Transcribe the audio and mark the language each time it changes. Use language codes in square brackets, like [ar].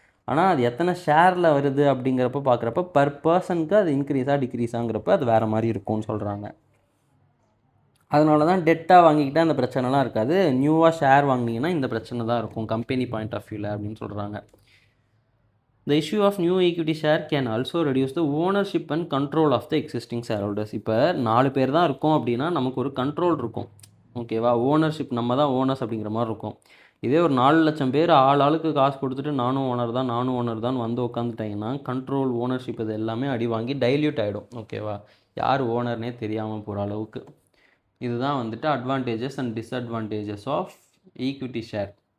[ta] ஆனால் அது எத்தனை ஷேரில் வருது அப்படிங்கிறப்ப பார்க்குறப்ப பர் பர்சனுக்கு அது இன்க்ரீஸாக டிக்ரீஸாங்கிறப்ப அது வேறு மாதிரி இருக்கும்னு சொல்கிறாங்க. அதனால தான் டெட்டாக வாங்கிக்கிட்டால் அந்த பிரச்சனைலாம் இருக்காது, நியூவாக ஷேர் வாங்கினீங்கன்னா இந்த பிரச்சனை தான் இருக்கும் கம்பெனி பாயிண்ட் ஆஃப் வியூவில் அப்படின்னு சொல்கிறாங்க. [en] The issue of new equity share can also reduce the ownership and control of the existing shareholders. [ta] இப்போ 4 பேர் தான் இருக்கும் அப்படின்னா நமக்கு ஒரு கண்ட்ரோல் இருக்கும். ஓகேவா, ஓனர்ஷிப் நம்ம தான் ஓனர்ஸ் அப்படிங்கிற மாதிரி இருக்கும். இதே ஒரு 4 லட்சம் பேர் ஆளுக்கு காசு கொடுத்துட்டு நானும் ஓனர் தான் வந்து உட்காந்துட்டாங்கன்னா கண்ட்ரோல், ஓனர்ஷிப் இது எல்லாமே அடி வாங்கி டைல்யூட் ஆகிடும். ஓகேவா, யார் ஓனர்னே தெரியாமல் போகிற அளவுக்கு. இதுதான் வந்துட்டு advantages and disadvantages of equity share.